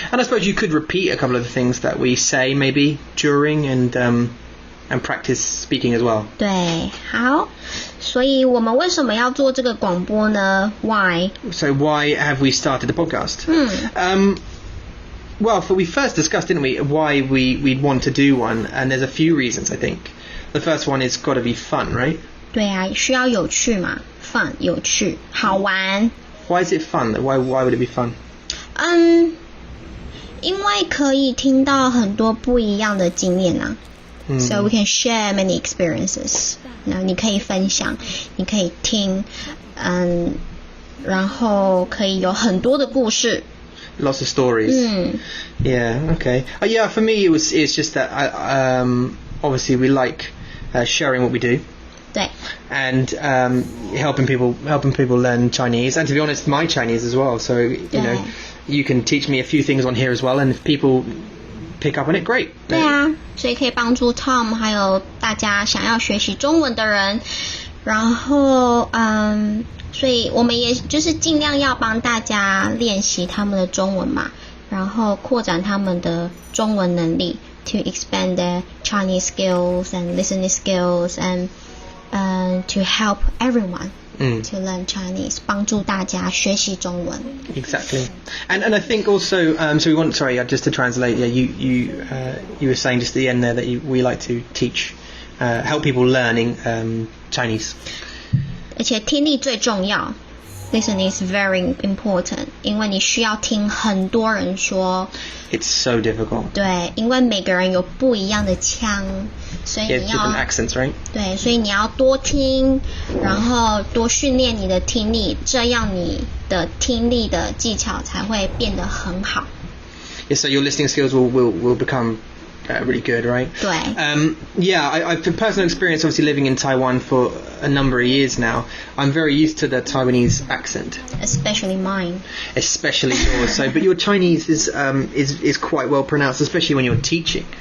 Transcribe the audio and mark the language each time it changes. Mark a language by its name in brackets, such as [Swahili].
[English] And I suppose you could repeat a couple of the things that we say maybe during and practice speaking as well. [Chinese] 对，好。所以我们为什么要做这个广播呢？ [English] Why? So why have we started the podcast? Well, we first discussed, didn't we, why we'd want to do one, and there's a few reasons, I think. The first one is got to be fun, right? [Chinese] 对啊，需要有趣嘛 ，fun 有趣，好玩。 [English] Why is it fun? Why would it be fun? [Chinese] 因为可以听到很多不一样的经验啊。 [English] So we can share many experiences. [Chinese] 那你可以分享，你可以听，然后可以有很多的故事。 [English] Lots of stories. Yeah. Okay. Yeah. For me, it's just that obviously we like sharing what we do. [Chinese] 对。 [English] And helping people learn Chinese, and to be honest, my Chinese as well. So you can teach me a few things on here as well, and if people pick up on it, great. [Chinese] 对啊，所以可以帮助 Tom 还有大家想要学习中文的人，然后所以我们也就是尽量要帮大家练习他们的中文嘛，然后扩展他们的中文能力 [English] to expand their Chinese skills and listening skills and to help everyone to learn Chinese, [Chinese] 帮助大家学习中文。 [English] Exactly. And I think also so we want just to translate, you were saying just at the end there that we like to teach help people learning Chinese. [Chinese] 而且听力最重要 ， [English] listening is very important， [Chinese] 因为你需要听很多人说。 [English] It's so difficult. [Chinese] 对，因为每个人有不一样的腔，所以你要 [English] different accents, right? [Chinese] 对，所以你要多听，然后多训练你的听力，这样你的听力的技巧才会变得很好。 [English] Yeah, so your listening skills will become really good, right? [Chinese] 对。 [English] I've personal experience obviously living in Taiwan for a number of years now. I'm very used to the Taiwanese accent. Especially mine. Especially yours. So, but your Chinese is quite well pronounced, especially when you're teaching.